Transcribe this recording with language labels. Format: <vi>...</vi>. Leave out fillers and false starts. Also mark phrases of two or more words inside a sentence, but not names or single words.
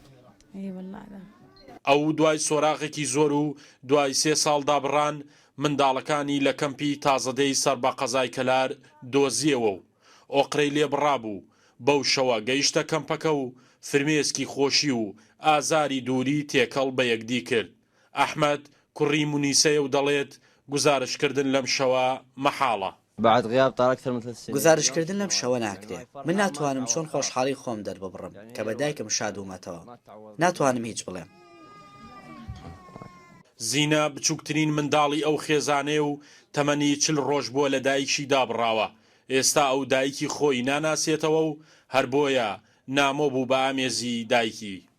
<ckb>ئەو دوای سۆراغێکی زۆر و دوای 3 ساڵ دابڕان منداڵەکانی لە کەمپی تازەدەی سەر بە قەزای کەلار دۆزیەوە و ئۆقرەی لێبڕابوو. بەو شەوە گەیشتە کەمپەکە و فرمێسکی خۆشی و ئازاری دووری تێکەڵ بە یەکدی کرد. ئەحمەد کوڕی مونیسەیە و دەڵێت گزارشکردن لەم شەوە مەحاڵە.</ckb> <ar>بعد غياب طار أكثر من 3 سنين</ar> <ckb>گزارشکردن لەم شەوە ناکرێت. من ناتوانم چۆن خۆشحاڵی خۆم دەرببڕم کە بە دایکم شاد ومەتەوە. ناتوانم هیچ بڵێم. زینە بچووکترین منداڵی ئەو خێزانێ و تەمەنی 40 ڕۆژ بووە لە دایکی دابڕاوە. ئێستا ئەو دایکی خۆی ناناسێتەوە و هەر بۆیە نامۆ بوو بە ئامێزی دایکی.</ckb>